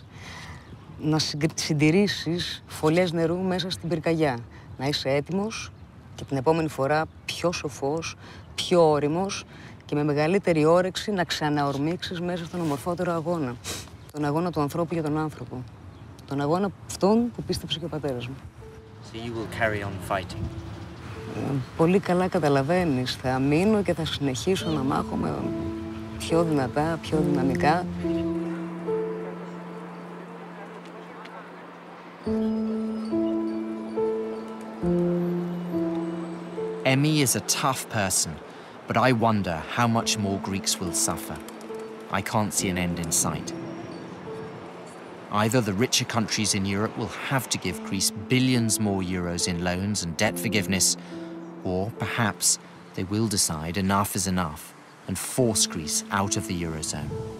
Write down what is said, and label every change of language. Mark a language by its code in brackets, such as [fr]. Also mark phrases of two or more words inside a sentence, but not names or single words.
[el] Να συντηρήσεις φωλιές νερού μέσα στην πυρκαγιά. Να είσαι έτοιμος και την επόμενη φορά πιο σοφός, πιο όριμος και με μεγαλύτερη όρεξη να ξαναορμήξεις μέσα στον ομορφότερο αγώνα. Τον αγώνα του ανθρώπου για τον άνθρωπο. Τον αγώνα αυτόν που πίστεψε και ο πατέρας μου. [en] So you will carry on fighting. [el] Πολύ καλά καταλαβαίνεις. Θα μείνω και θα συνεχίσω να μάχομαι πιο δυνατά, πιο δυναμικά. [en] Emmy is a tough person, but I wonder how much more Greeks will suffer. I can't see an end in sight. Either the richer countries in Europe will have to give Greece billions more euros in loans and debt forgiveness, or perhaps they will decide enough is enough and force Greece out of the Eurozone.